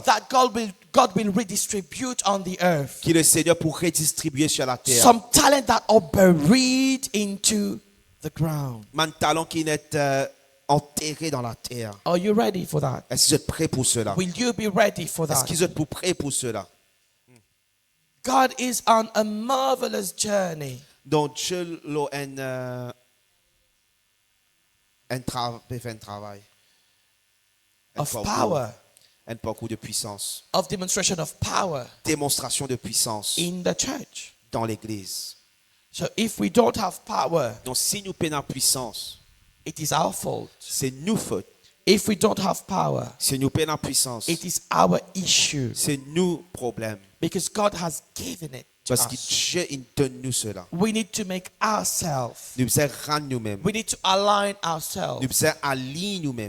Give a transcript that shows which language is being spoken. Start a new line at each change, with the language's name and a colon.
English: that God will redistribute on the earth.
French: qui le Seigneur pour redistribuer sur la terre.
English: Some talent that are buried into the ground.
French: Mon talent qui est enterré dans la terre.
English: Are you ready for that?
French: Est-ce que vous êtes prêts pour cela?
English: Will you be ready for
French: Est-ce
English: that?
French: que vous êtes prêts pour cela?
English: God is on a marvelous journey
French: Donc Dieu a fait un travail.
English: of power,
French: Un parcours de puissance.
English: of demonstration of power
French: Démonstration de puissance
English: in the church.
French: dans l'église.
English: So if we don't have power,
French: Donc si nous peinons en puissance,
English: it is our fault.
French: c'est nous faute.
English: If we don't have power,
French: Si nous peinons en puissance,
English: it is our issue
French: c'est nous problème.
English: because God has given it to
French: Parce que
English: us.
French: Dieu il donne nous cela.
English: We need to make ourselves,
French: Nous devons rendre nous-mêmes.
English: we need to align
French: Nous
English: ourselves
French: devons aligner nous-mêmes